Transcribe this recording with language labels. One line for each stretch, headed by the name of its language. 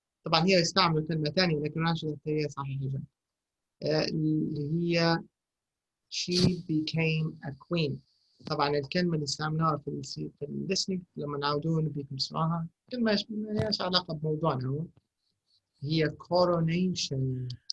Arabic: طبعا هي يستعملوا كلمة ثانية لكن راشد هي صحيحة. اللي هي
English: she became a queen.
Arabic: طبعا الكلمة اللي استعملوها في listening لما نعودون بيكم تسمعوها كلمة ما لهاش علاقة بموضوعنا هو. هي coronation.